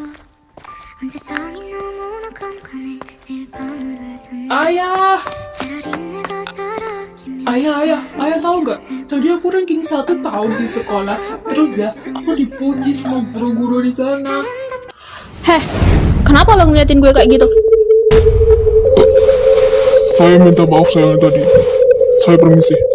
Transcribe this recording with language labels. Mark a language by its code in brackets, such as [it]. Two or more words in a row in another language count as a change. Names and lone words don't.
[ko] 온 세상이 너무나 깜깜해 내 밤을 알던 [id] Ayah, [ko] 차라리 내가 사라지면 [id] ayah tahu nggak? Tadi aku ranking 1 tahun di sekolah. Terus ya, aku dipuji sama guru-guru di sana. Heh, kenapa lo ngeliatin gue kayak gitu? Saya minta maaf sayang tadi. Saya permisi.